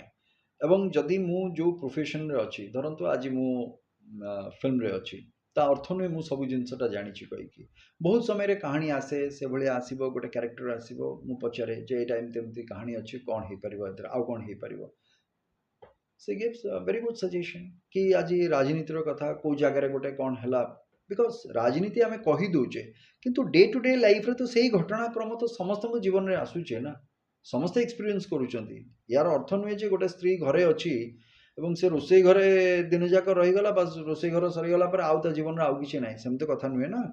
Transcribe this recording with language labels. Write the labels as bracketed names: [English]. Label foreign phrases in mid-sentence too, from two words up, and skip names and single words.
[Odia] ଏବଂ ଯଦି ମୁଁ ଯେଉଁ ପ୍ରୋଫେସନରେ ଅଛି, ଧରନ୍ତୁ ଆଜି ମୁଁ ଫିଲ୍ମରେ ଅଛି, ତା ଅର୍ଥ ନୁହେଁ ମୁଁ ସବୁ ଜିନିଷଟା ଜାଣିଛି କହିକି। ବହୁତ ସମୟରେ କାହାଣୀ ଆସେ, ସେଭଳିଆ ଆସିବ, ଗୋଟେ କ୍ୟାରେକ୍ଟର ଆସିବ, ମୁଁ ପଚାରେ ଯେ ଏଇଟା ଏମିତି ଏମିତି କାହାଣୀ ଅଛି, କ'ଣ ହେଇପାରିବ ଏଥିରେ, ଆଉ କ'ଣ ହେଇପାରିବ? ସେ [English] gives a very good suggestion [Odia] କି ଆଜି ରାଜନୀତିର କଥା କେଉଁ ଜାଗାରେ ଗୋଟେ କ'ଣ ହେଲା, ବିକଜ ରାଜନୀତି ଆମେ କହି ଦେଉଛେ, କିନ୍ତୁ [English] day to day lifeରେ [Odia] ତ ସେଇ ଘଟଣାକ୍ରମ ତ ସମସ୍ତଙ୍କ ଜୀବନରେ ଆସୁଛେ ନା, ସମସ୍ତେ ଏକ୍ସପିରିଏନ୍ସ କରୁଛନ୍ତି। ୟାର ଅର୍ଥ ନୁହେଁ ଯେ ଗୋଟେ ସ୍ତ୍ରୀ ଘରେ ଅଛି ଏବଂ ସେ ରୋଷେଇ ଘରେ ଦିନ ଯାକ ରହିଗଲା, ବାସ୍ ରୋଷେଇ ଘର ସରିଗଲା ପରେ ଆଉ ତା ଜୀବନରେ ଆଉ କିଛି ନାହିଁ, ସେମିତି କଥା ନୁହେଁ ନା।